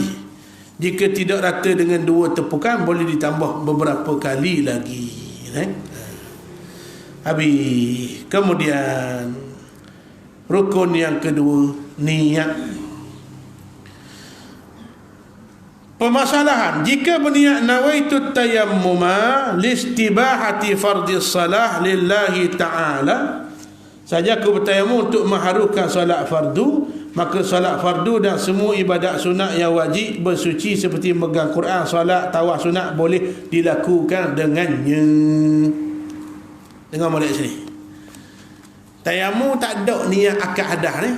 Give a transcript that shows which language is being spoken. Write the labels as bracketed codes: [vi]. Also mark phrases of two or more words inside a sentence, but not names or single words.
[ms] Jika tidak rata dengan 2 tepukan, boleh ditambah beberapa kali lagi. Habis. Kemudian rukun yang kedua, niat. Permasalahan, jika berniat [ar] نويت التيمم لاستباحة فرض الصلاة لله تعالى, [ms] saja aku bertayamum untuk mengharukan solat fardu, maka solat fardu dan semua ibadat sunat yang wajib bersuci seperti megang Quran, solat, tawaf sunat boleh dilakukan dengannya. Dengar molek sini. Tayamum tak ada niat akad hadas ni.